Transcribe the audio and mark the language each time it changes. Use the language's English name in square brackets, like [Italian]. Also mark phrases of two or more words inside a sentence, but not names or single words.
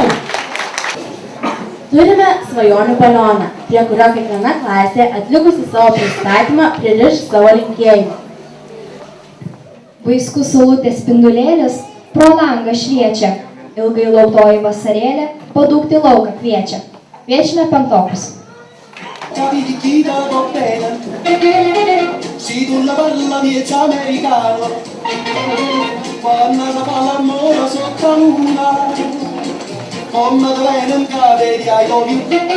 [Lithuanian] Turime svajonių balioną, prie kurio kiekviena klasė atlikusi savo pristatymą pririš savo linkėjimą. Vaiskus saulutės spindulėlis pro langą šviečia, ilgai lauktoji vasarėlė padūkti lauką kviečia. Kviečiame penktokus. [English] Come the land and God, I love you.